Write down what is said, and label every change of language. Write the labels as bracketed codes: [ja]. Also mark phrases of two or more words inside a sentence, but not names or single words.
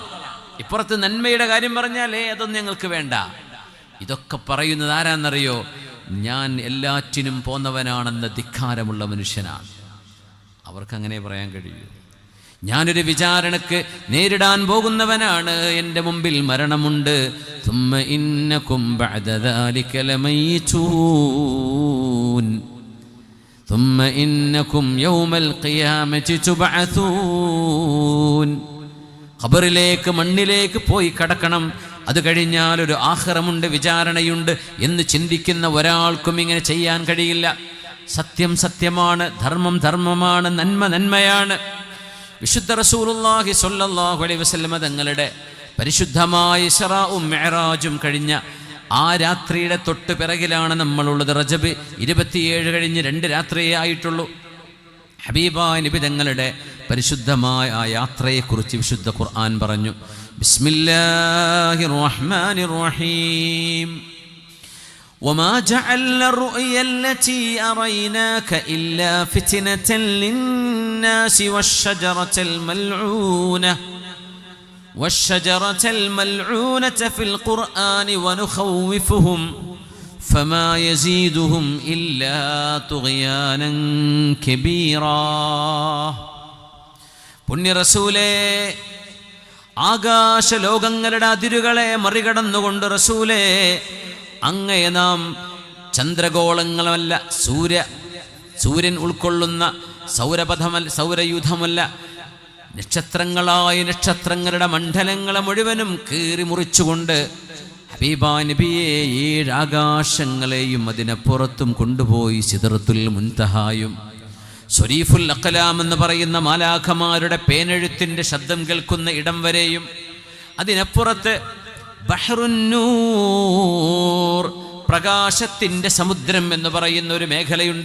[ml] ഇപ്പുറത്ത് നന്മയുടെ കാര്യം പറഞ്ഞാലേ അതൊന്നും ഞങ്ങൾക്ക് വേണ്ട. ഇതൊക്കെ പറയുന്നത് ആരാന്നറിയോ? ഞാൻ എല്ലാറ്റിനും പോന്നവനാണെന്ന ധിക്കാരമുള്ള മനുഷ്യനാണ്. അവർക്കങ്ങനെ പറയാൻ കഴിയൂ. ഞാനൊരു വിചാരണക്ക് നേരിടാൻ പോകുന്നവനാണ്, എൻ്റെ മുമ്പിൽ മരണമുണ്ട്. [ar] ثم إنكم بعد ذلك لميتون ثم إنكم يوم القيامة تبعثون. [ml] ഖബറിലേക്ക്, മണ്ണിലേക്ക് പോയി കടക്കണം. അത് കഴിഞ്ഞാൽ ഒരു ആഖിറമുണ്ട്, വിചാരണയുണ്ട് എന്ന് ചിന്തിക്കുന്ന ഒരാൾക്കും ഇങ്ങനെ ചെയ്യാൻ കഴിയില്ല. സത്യം സത്യമാണ്, ധർമ്മം ധർമ്മമാണ്, നന്മ നന്മയാണ്. വിശുദ്ധ റസൂലുള്ളാഹി [ar] صلى الله عليه وسلم [ml] തങ്ങളുടെ പരിശുദ്ധമായ ഇസ്റാഉം മിഅ്റാജും കഴിഞ്ഞ ആ രാത്രിയുടെ തൊട്ട് പിറകിലാണ് നമ്മളുള്ളത്. റജബ് 27 കഴിഞ്ഞ് 2 രാത്രിയേ ആയിട്ടുള്ളൂ. ഹബീബായ നബി തങ്ങളുടെ പരിശുദ്ധമായ ആ യാത്രയെക്കുറിച്ച് വിശുദ്ധ ഖുർആൻ പറഞ്ഞു. [ar] بسم الله الرحمن الرحيم. وما جعلنا الرؤيا التي أريناك إلا فتنة للناس والشجرة الملعونة في القرآن ونخوفهم فما يزيدهم إلا طغيانا كبيرا. [ml] പുണ്യ റസൂലേ, ആകാശ ലോകങ്ങളുടെ അതിരുകളെ മറികടന്നുകൊണ്ട് റസൂലേ, അങ്ങയെ നാം ചന്ദ്രഗോളങ്ങളല്ല, സൂര്യൻ ഉൾക്കൊള്ളുന്ന സൗരയൂഥമല്ല, നക്ഷത്രങ്ങളായ നക്ഷത്രങ്ങളുടെ മണ്ഡലങ്ങളെ മുഴുവനും കീറി മുറിച്ചുകൊണ്ട് ഹബീബാ നബിയെ 7 ആകാശങ്ങളെയും അതിനപ്പുറത്തും കൊണ്ടുപോയി സിദ്റത്തുൽ മുൻതഹായും [ar] صريف الأقلام [ml] എന്ന് പറയുന്ന മാലാഖമാരുടെ പേനെഴുത്തിന്റെ ശബ്ദം കേൾക്കുന്ന ഇടം വരെയും, അതിനപ്പുറത്ത് ബഹ്റുന്നൂർ, പ്രകാശത്തിന്റെ സമുദ്രം എന്ന് പറയുന്ന ഒരു മേഖലയുണ്ട്.